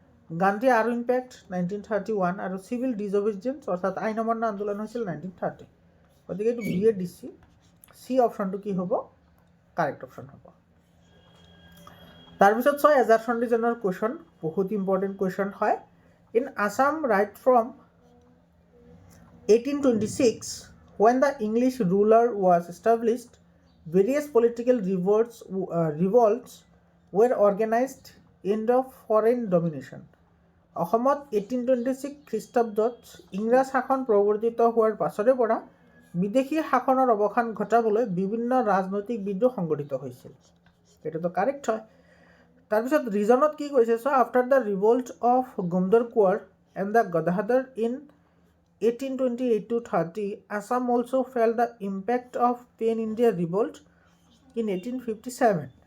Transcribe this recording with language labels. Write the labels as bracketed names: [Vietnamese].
[Assamese] Gandhi Irwin পেক্ট 1931 আৰু civil ডিজঅবিডিয়েন্স অৰ্থাৎ আইন অমান্য আন্দোলন হৈছিল 1930। গতিকে এইটো বি এ DC। চি অপশ্যনটো কি হ'ব? কাৰেক্ট অপশ্যন হ'ব। তাৰপিছত চোৱা, এজাজ সন্ধিজনৰ কুৱেশ্যন, বহুত ইম্পৰ্টেণ্ট কুৱেশ্যন হয়। [English] In Assam right from 1826 when the English ruler was established, various political revolts were organized in the foreign domination. [Assamese] অসমত 1826 খ্ৰীষ্টাব্দত ইংৰাজ শাসন প্ৰৱৰ্তিত হোৱাৰ পাছৰে পৰা বিদেশী শাসনৰ অৱসান ঘটাবলৈ বিভিন্ন ৰাজনৈতিক বিদ্ৰোহ সংগঠিত হৈছিল, এইটোতো কাৰেক্ট হয়। তাৰপিছত ৰিজনত কি কৈছে চোৱা, [English] After the revolt of Gomdhar Konwar and the Gadadhar in 1828 to 30, Assam also felt the impact of Pan India Revolt in 1857.